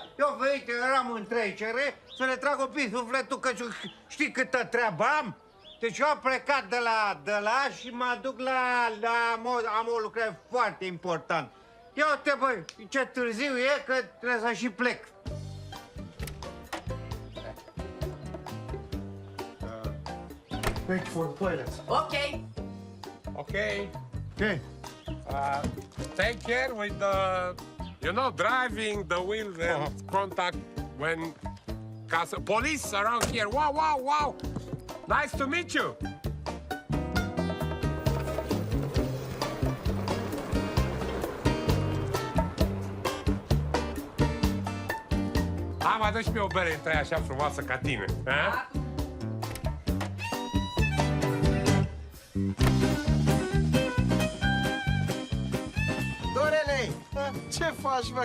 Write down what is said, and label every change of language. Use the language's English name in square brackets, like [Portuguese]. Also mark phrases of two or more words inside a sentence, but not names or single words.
[Romanian] Eu, veite, eram în trecere să le trag un pic sufletul, că știi câtă treabă am? Deci eu am plecat de la și mă duc am o lucrare foarte important. Ia uite, băi, ce târziu e, că trebuie să și plec. [English] Wait for the toilet. Ok. Okay. Okay. Take care with the, driving the wheel and contact when police around here. Wow. Nice to meet you. [Romanian] Hai, mai dă și mie o bere între aia așa frumoasă ca tine. Ha? Dorele, ce faci, mă?